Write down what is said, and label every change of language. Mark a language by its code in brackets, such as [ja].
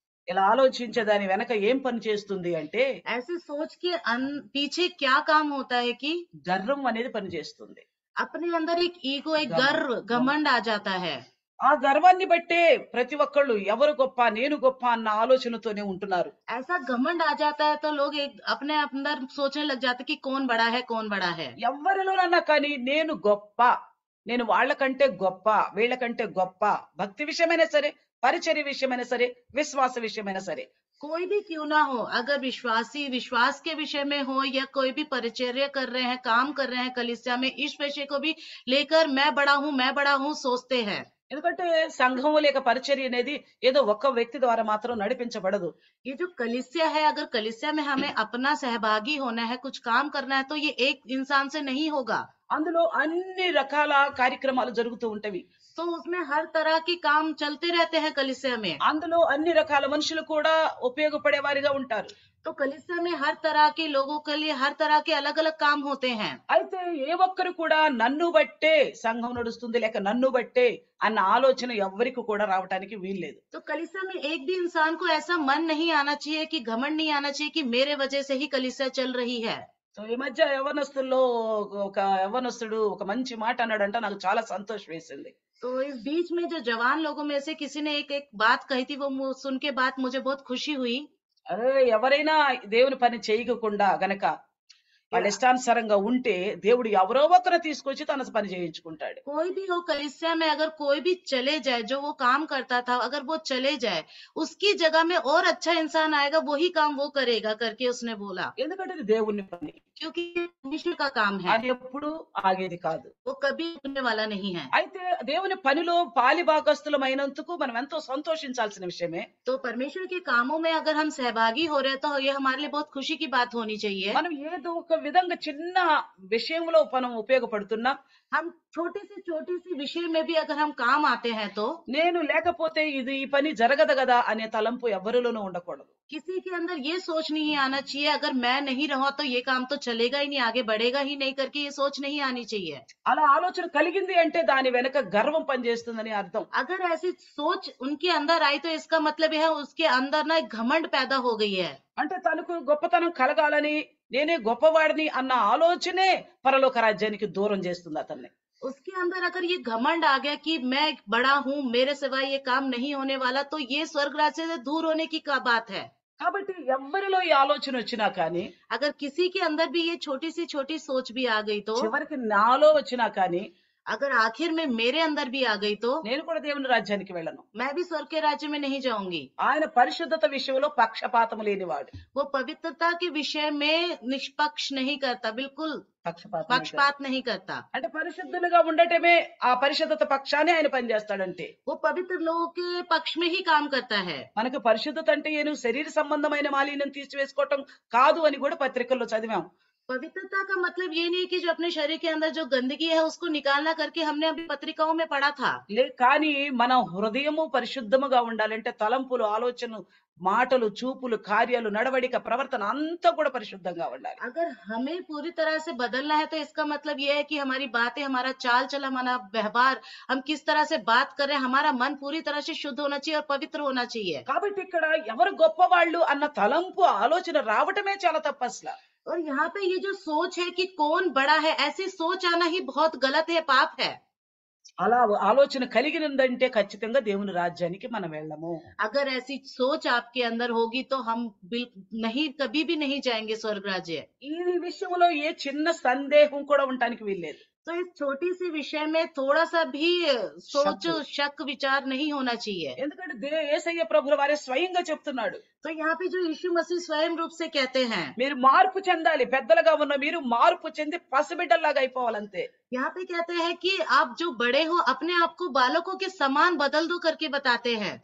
[te] ఇలా ఆలోచించే దాని వెనక ఏం పని చేస్తుంది అంటే [hi] ऐसे सोच के पीछे क्या काम होता है कि [te] గర్వం అనేది పని చేస్తుంది. [hi] अपने अंदर एक ईगो, एक गर्व, घमंड आ जाता है। [te] ఆ గర్వాన్ని బట్టే ప్రతి ఒక్కళ్ళు ఎవరు గొప్ప, నేను గొప్ప అన్న ఆలోచనతోనే ఉంటున్నారు. [hi] ऐसा घमंड आ जाता है तो लोग एक अपने अंदर सोचने लग जाते कि कौन बड़ा है, कौन बड़ा है। [te] ఎవరిలోనన్నా కానీ నేను గొప్ప, నేను వాళ్ళకంటే గొప్ప, వీళ్ళకంటే గొప్ప, భక్తి విషయమైనా సరే, పరిచర్య విషయమైనా సరే, విశ్వాస విషయమైనా సరే, [hi] कोई भी क्यों ना हो, अगर विश्वासी विश्वास के विषय में हो या कोई भी परिचर्या कर रहे हैं, काम कर रहे हैं कलीसिया में, इस विषय को भी लेकर मैं बड़ा हूँ सोचते हैं। [te] ఎందుకంటే సంఘము లేక పరిచర్య అనేది ఏదో ఒక్క వ్యక్తి ద్వారా మాత్రం నడిపించబడదు. [hi] ये जो कलीसिया है, अगर कलीसिया में हमें अपना सहभागी होना है, कुछ काम करना है, तो ये एक इंसान से नहीं होगा। [te] అందులో అన్ని రకాల కార్యక్రమాలు జరుగుతూ ఉంటవి. [hi] तो उसमें हर तरह के काम चलते रहते हैं कलीसिया में। [te] అందులో అన్ని రకాల మనుషులు కూడా ఉపయోగపడే వారిగా ఉంటారు. [hi] तो कलीसिया में हर तरह के लोगों के लिए हर तरह के अलग-अलग काम होते हैं। [te] అయితే ఏ ఒక్కరు కూడా నన్ను బట్టే సంఘం నడుస్తుంది లేక నన్ను బట్టే అన్న ఆలోచన ఎవ్వరికి కూడా రావటానికి వీల్లేదు. [hi] तो कलीसिया में एक भी इंसान को ऐसा मन नहीं आना चाहिए कि घमंड नहीं आना चाहिए कि मेरे वजह से ही कलीसिया चल रही है। [te] సో ఈ మధ్య యవ్వనస్తుల్లో ఒక యవ్వనస్తుడు ఒక మంచి మాట అన్నాడంట, నాకు చాలా సంతోషం వేసింది. [hi] तो इस बीच में जो जवान लोगों में से किसी ने एक बात कही थी, वो सुन के बात मुझे बहुत खुशी हुई। [te] అరే ఎవరైనా దేవుని పని చేయకుండా గనక వాళ్ళ ఇష్టానుసారంగా ఉంటే దేవుడు ఎవరో ఒకరు తీసుకొచ్చి తన పని చేయించుకుంటాడు. [hi] कोई भी हो कलीसिया में अगर कोई भी चले जाए, जो वो काम करता था अगर वो चले जाए, उसकी जगह में और अच्छा इंसान आएगा, वही काम वो करेगा करके उसने बोला। [te] ఎందుకంటే ఇది దేవుని పని, [hi] क्योंकि ये परमेश्वर का काम है, [te] అది ఎప్పుడు ఆగేది కాదు. [hi] वो कभी रुकने वाला नहीं है। [te] అయితే దేవుని పనిలో పాలి భాగస్థులమైనందుకు మనం ఎంతో సంతోషించాల్సిన విషయమే. [hi] तो परमेश्वर के कामों में अगर हम सहभागी हो रहे तो ये हमारे लिए बहुत खुशी की बात होनी चाहिए। [te] మనం ఏదో ఒక విధంగా చిన్న విషయంలో మనం ఉపయోగపడుతున్నా, [hi] हम छोटी सी विषय में भी अगर हम काम आते हैं तो [te] నేను లేకపోతే ఇది ఈ పని జరగదు కదా అనే తలంపు ఎవరిలోనూ ఉండకూడదు. [hi] किसी के अंदर ये सोच नहीं आना चाहिए, अगर मैं नहीं रहा तो ये काम तो चलेगा ही नहीं, आगे बढ़ेगा ही नहीं करके ये सोच नहीं आनी चाहिए। [te] అలా ఆలోచన కలిగింది అంటే దాని వెనక గర్వం పనిచేస్తుందని అర్థం. [hi] अगर ऐसी सोच उनके अंदर आई तो इसका मतलब यह है उसके अंदर ना एक घमंड पैदा हो गई है। [te] అంటే తనకు గొప్పతనం కలగాలని, నేనే గొప్పవాడిని అన్న ఆలోచనే పరలోక రాజ్యానికి దూరం చేస్తుంది అతన్ని. [hi] उसके अंदर अगर ये घमंड आ गया कि मैं एक बड़ा हूँ, मेरे सिवाय ये काम नहीं होने वाला, तो ये स्वर्ग राज्य से दूर होने की का बात है। [te] కాబట్టి ఎవ్వరిలో ఈ ఆలోచన వచ్చినా కానీ, [hi] अगर किसी के अंदर भी ये छोटी सोच भी आ गई तो, [te] చివరికి నాలో వచ్చినా కానీ, [hi] अगर आखिर में मेरे अंदर भी आ गई तो [te] నేను కూడా దేవుని రాజ్యానికి వెళ్ళను. [hi] मैं भी स्वर्ग के राज्य में नहीं जाऊंगी। [te] ఆయన పరిశుద్ధత విషయంలో పక్షపాతం లేనివాడు. [hi] वो पवित्रता के विषय में निष्पक्ष नहीं करता, बिल्कुल पक्षपात नहीं करता। [te] అంటే పరిశుద్ధులుగా ఉండటమే ఆ పరిశుద్ధత పక్షాన్ని ఆయన పనిచేస్తాడంటే. [hi] वो पवित्र लोगों के पक्ष में ही काम करता है। [te] మనకు పరిశుద్ధత అంటే ఏను శరీర సంబంధమైన మాలిన్యం తీసివేసుకోవటం కాదు అని కూడా పత్రికల్లో చదివాం. [hi] पवित्रता का मतलब ये नहीं कि जो अपने शरीर के अंदर जो गंदगी है उसको निकालना करके हमने अभी पत्रिकाओं में पढ़ा था। [te] కానీ మన హృదయము పరిశుద్ధముగా ఉండాలంటే తలంపులు, ఆలోచనలు, మాటలు, చూపులు, కార్యాలు, నడవడిక, ప్రవర్తన అంతా కూడా పరిశుద్ధంగా ఉండాలి. [hi] अगर हमें पूरी तरह से बदलना है तो इसका मतलब ये है कि हमारी बातें, हमारा चाल चलन, हमारा व्यवहार, हम किस तरह से बात कर रहे हैं, हमारा मन पूरी तरह से शुद्ध होना चाहिए और पवित्र होना चाहिए। [te] కాబట్టి ఇక్కడ ఎవరు గొప్పవాళ్ళు అన్న తలంపు, ఆలోచన రావటమే చాలా తప్పు అసలు. [hi] और यहाँ पे ये जो सोच है कि कौन बड़ा है, ऐसी सोच आना ही बहुत गलत है, पाप है। [te] అలా ఆలోచన కలిగినందంటే ఖచ్చితంగా దేవుని రాజ్యానికి మనం వెళ్ళము. [hi] अगर ऐसी सोच आपके अंदर होगी तो हम नहीं, कभी भी नहीं जाएंगे स्वर्ग राज्य। [te] ఈ విషయంలో ఏ చిన్న సందేహం కూడా ఉండటానికి వీల్లేదు. [hi] तो इस छोटी सी विषय में थोड़ा सा भी सोच, शक, विचार नहीं होना चाहिए। [te] ఎందుకంటే యేసయ్య ప్రభుల వారే స్వయంగా చెప్తున్నాడు. [hi] तो यहाँ पे जो यीशु मसीह स्वयं रूप से कहते हैं, [te] మీరు మార్పు చెందాలి, పెద్దలుగా ఉన్న మీరు మార్పు చెంది పసిబిడ్డల్లాగా అయిపోవాలంతే. [hi] यहाँ पे कहते हैं कि आप जो बड़े हो अपने आप को बालकों के समान बदल दो करके बताते हैं।